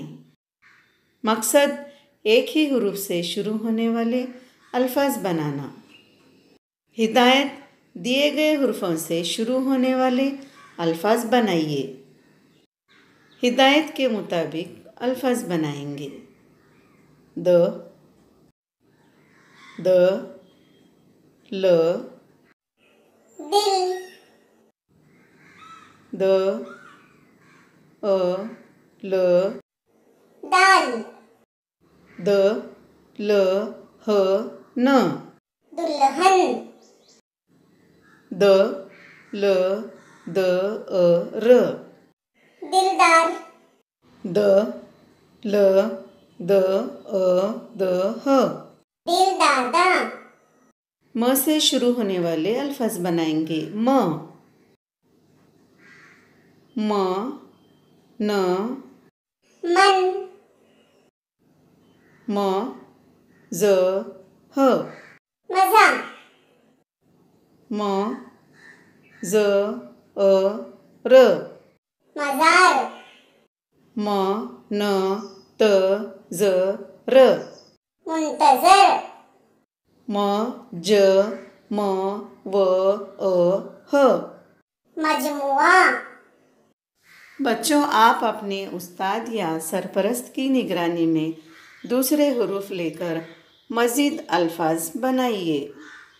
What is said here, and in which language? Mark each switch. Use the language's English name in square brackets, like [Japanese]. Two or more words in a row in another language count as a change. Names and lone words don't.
[Urdu] مقصد ایک ہی حروف سے شروع ہونے والے الفاظ بنانا۔ ہدایت دیے گئے حروفوں سے شروع ہونے والے الفاظ بنائیے۔ ہدایت کے مطابق الفاظ بنائیں گے۔ د ل دل، د ل دال، د ل ن دلہن، د ل ر دلدار، د ل دل دادا۔ م سے شروع ہونے والے الفاظ بنائیں گے۔ م ن من، م ز مزہ، م ز ر مزار، م ن ت ز ر منتظر، م ج م و مجموعہ۔ بچوں، آپ اپنے استاد یا سرپرست کی نگرانی میں دوسرے حروف لے کر مزید الفاظ بنائیے۔